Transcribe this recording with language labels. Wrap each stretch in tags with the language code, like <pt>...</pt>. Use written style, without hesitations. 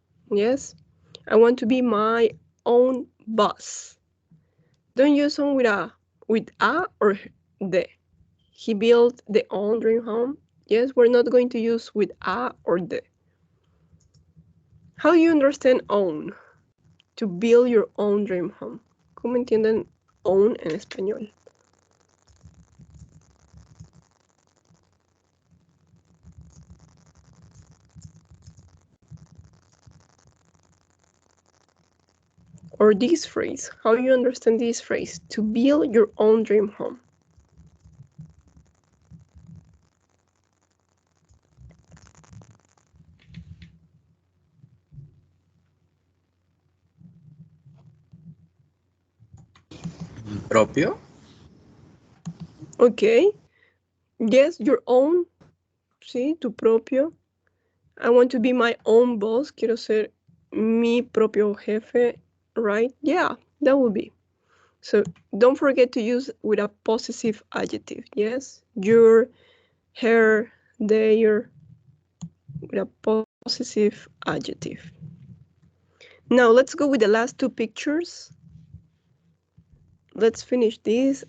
<en>Yes, I want to be my own boss. Don't use on with a or the. He built the own dream home. Yes, we're not going to use with a or the. How do you understand own? To build your own dream home.</en> <es>¿Cómo entienden own en español?</es> <en>Or this phrase, how you understand this phrase, to build your own dream home.</en> <es>Propio.</es> <en>Okay. Yes, your own.</en> <es>Sí, tu propio.</es> <en>I want to be my own boss.</en> <es>Quiero ser mi propio jefe.</es> <en>Right? Yeah, that would be. So don't forget to use with a possessive adjective. Yes, your, her, their, with a possessive adjective. Now let's go with the last two pictures. Let's finish this.</en>